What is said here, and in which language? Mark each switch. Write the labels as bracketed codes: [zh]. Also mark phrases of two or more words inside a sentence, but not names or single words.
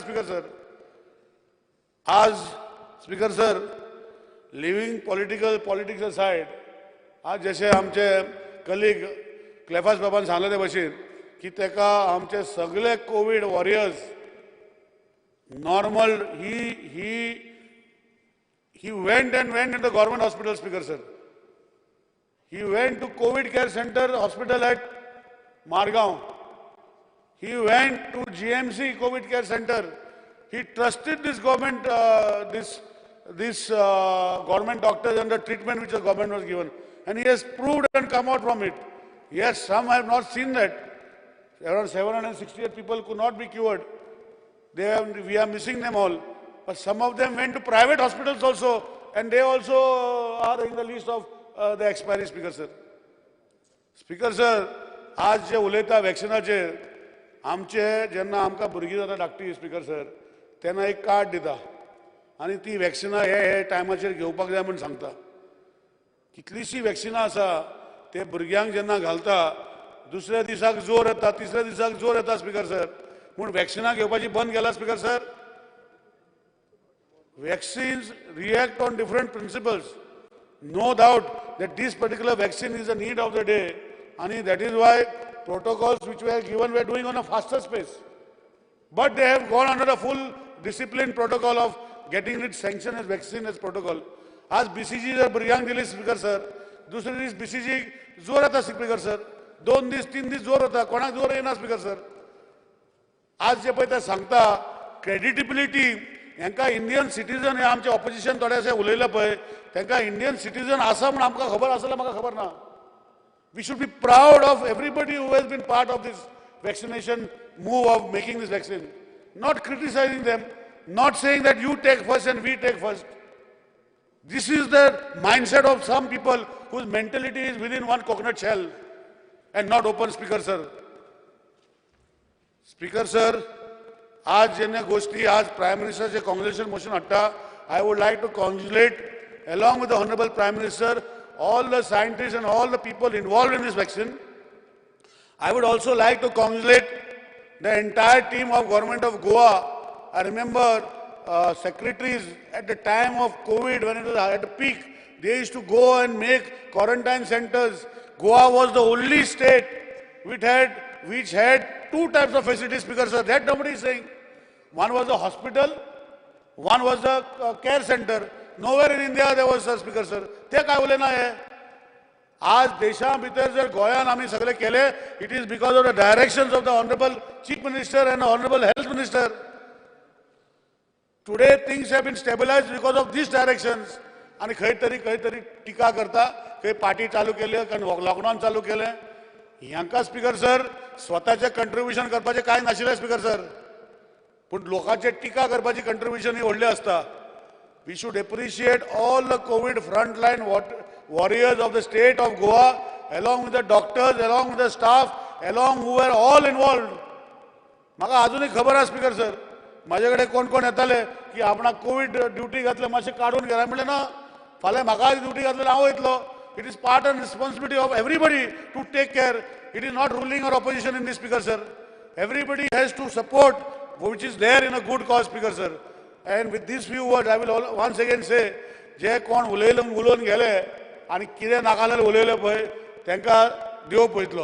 [kok] स्पीकर सर, आज स्पीकर सर, [en] living politics aside, [kok] आज जशें आमचे कलीग क्लेफास बाबान सांगले ते भशेन की ताका आमचे सगळे [en] COVID warriors [kok] नॉर्मल [en] he went in the government hospital, Speaker sir. He went to COVID care center hospital at Margaon. He went to GMC COVID care center. He trusted this government, government doctors and the treatment which the government was given. And he has proved and come out from it. Yes, some have not seen that. Around 768 people could not be cured. We are missing them all. But some of them went to private hospitals also, and they also are in the list of the expiry. Speaker sir. Speaker sir, [kok] आज जे उलयता वॅक्सिनाचेर आमचे जेन्ना आमकां भुरगीं जाता धाकटी स्पीकर सर तेन्ना एक कार्ड दिता आनी ती वॅक्सिनां हे टायमाचेर घेवपाक जाय म्हूण सांगता. कितलीशीं वॅक्सिनां आसा ते भुरग्यांक जेन्ना घालता दुसऱ्या दिसाक जोर येता, तिसऱ्या दिसाक जोर येता स्पीकर सर, पूण वॅक्सिनां घेवपाची बंद केला स्पीकर सर. [en] Vaccines react on different principles. No doubt that this particular vaccine is the need of the day, and that is why protocols which were given were doing on a faster space. But they have gone under the full disciplined protocol of getting it sanctioned as vaccine as protocol. [kok] आज BCG जर भुरग्यांक दिली स्पीकर सर, दुसरे दीस BCG जोर येता स्पीकर सर, 2 दीस 3 दीस जोर येता, कोणाक जोर येना स्पीकर सर. आज जे पळय ते सांगता क्रेडिटेबिलिटी हांकां [en] Indian citizen [kok] हे आमचे ऑपोजिशन थोडेशे उलयले पळय तांकां [en] Indian citizen [kok] आसा म्हूण आमकां खबर आसलें म्हाका खबर ना. [en] we should be proud of everybody who has been part of this vaccination move of making this vaccine, not criticising them, not saying that you take first and we take first. This is the mindset of some people whose mentality is within one coconut shell and not open, Speaker sir. Speaker sir, [kok] आज जेन्ना गोष्टी आज प्रायम मिनिस्टरचे [en] congratulation motion [kok] हाडटा, [en] I would like to congratulate along with the Honorable Prime Minister all the scientists and all the people involved in this vaccine. I would also like to congratulate the entire team of Government of Goa. I remember secretaries at the time of COVID, when it was at the peak, they used to go and make quarantine centers. Goa was the only state which had 2 types of facilities, Speaker sir. That nobody is saying. One was a hospital, one was a care center. Nowhere in India there was a Speaker sir. [kok] ते काय उलयना हे. आज देशा भितर जर गोंयान आमी सगळे केले, [en] it is because of the directions of the Honorable Chief Minister and the Honorable Health Minister. Today things have been stabilized because of these directions. [kok] आणि खंय तरी टिका करता, खंय पार्टी चालू केली, खंय लॉकडाऊन चालू केले. ह्यांका स्पीकर सर स्वतःचे कंट्रिब्युशन करपाचे काय नाशिल्ले स्पीकर सर, पण लोकांचे टिका करपाची कंट्रिब्युशन ही व्हडली असता. [en] We should appreciate all the COVID frontline warriors of the state of Goa, along with the doctors, along with the staff, along who were all involved. [kok] म्हाका अजूनही खबर आहे स्पीकर सर, माझ्याकडे कोण कोण येताले की आपणाक [en] COVID duty [kok] घातले मातशें काडून घे. म्हणलें ना, फाल्यां म्हाका ड्युटी घातलेली हांव वयतलो. [en] It is part and responsibility of everybody to take care. It is not ruling or opposition in this, Speaker sir. Everybody has to support which is there in a good cause, Speaker sir. And with these few words, I will once again say, [kok] जे कोण उलोवन गेले आनी कितें नाकालें उलयले पळय तांकां देव पळयतलो.